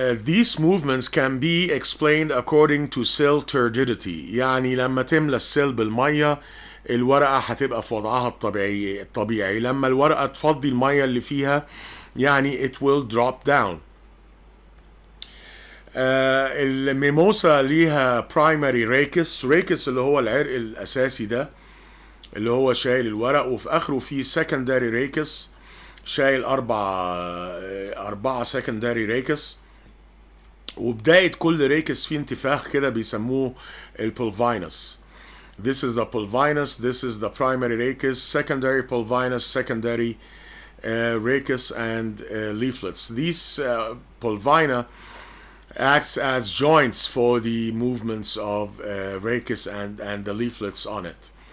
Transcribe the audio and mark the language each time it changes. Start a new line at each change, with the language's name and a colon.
English: These movements can be explained according to cell turgidity.
Arabic: يعني لما تملى السيل بالمية الورقة هتبقى في وضعها الطبيعي. لما الورقة تفضي المية اللي فيها يعني
English: it will drop down.
Arabic: الميموسا ليها primary rachis اللي هو العرق الأساسي ده اللي هو شايل الورق، وفي آخره في secondary rachis شايل أربعة secondary rachis، وبداية كل ريكس فيه انتفاخ كده بيسموه البولفينس.
English: This is the pulvinus, this is the primary rachis, secondary pulvinus, secondary rachis, and leaflets. These pulvina acts as joints for the movements of rachis and the leaflets on it.